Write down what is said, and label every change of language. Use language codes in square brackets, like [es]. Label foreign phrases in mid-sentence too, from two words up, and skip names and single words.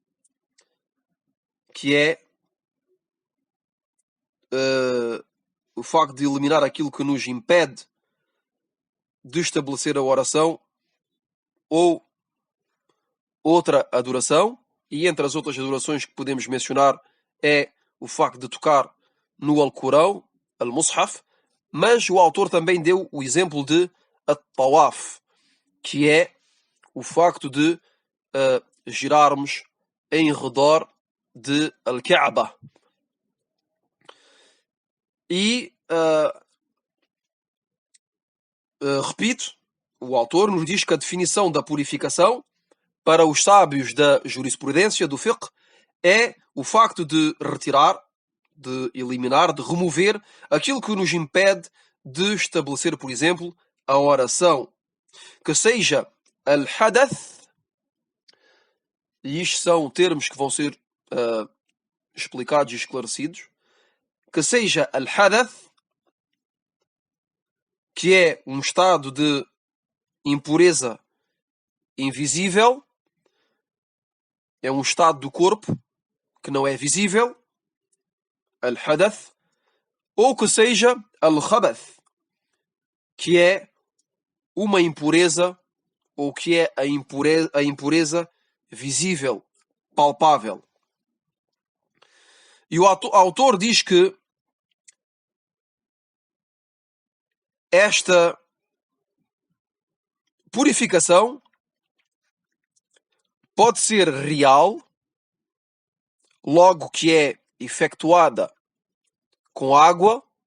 [pt] que é o facto de eliminar aquilo que nos impede de estabelecer a oração ou outra adoração, e entre as outras adorações que podemos mencionar é o facto de tocar no Alcorão, al-Mushaf, mas o autor também deu o exemplo de at-tawaf, que é o facto de girarmos em redor de Al-Kaaba. E, repito, o autor nos diz que a definição da purificação para os sábios da jurisprudência, do fiqh, é o facto de retirar, de eliminar, de remover aquilo que nos impede de estabelecer, por exemplo, a oração. Que seja al-hadath, e isto são termos que vão ser explicados e esclarecidos, que seja al-hadath, que é um estado de impureza invisível, é um estado do corpo que não é visível, al-hadath, ou que seja al-khabath, que é uma impureza, ou que é a impureza visível, palpável. E o autor diz que esta purificação pode ser real, logo que é efetuada com água,